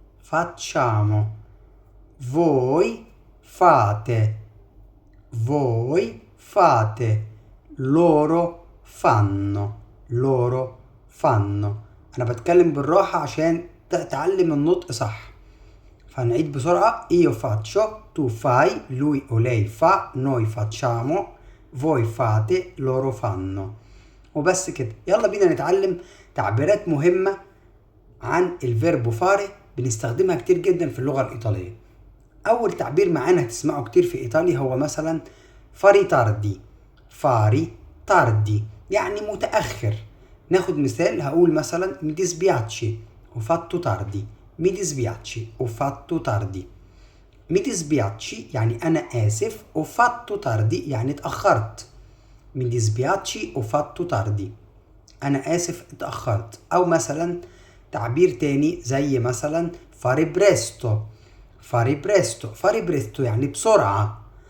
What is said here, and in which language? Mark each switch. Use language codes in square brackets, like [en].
[it] facciamo. voi fate. voi fate. loro fanno. loro fanno. [ar] انا بتكلم بالراحة عشان تتعلم النطق صح، فهنعيد بسرعة. [it] io faccio, tu fai, lui o lei fa, noi facciamo, voi fate, loro fanno. [ar] وبس كده. يلا بينا نتعلم تعبيرات مهمة عن الفيربو فاري بنستخدمها كتير جدا في اللغة الإيطالية. أول تعبير معانا هتسمعه كتير في إيطاليا هو مثلا فاري تاردي. فاري تاردي يعني متأخر. ناخد مثال، هقول مثلا [it] mi dispiace ho fatto tardi. mi dispiace ho fatto tardi. mi dispiace [ar] يعني أنا آسف، [it] ho fatto tardi [ar] يعني اتأخرت. [it] mi dispiace ho fatto tardi [ar] أنا آسف اتأخرت. أو مثلا تعبير تاني زي مثلا [it] fare presto. fare presto. fare presto [ar] يعني بسرعة.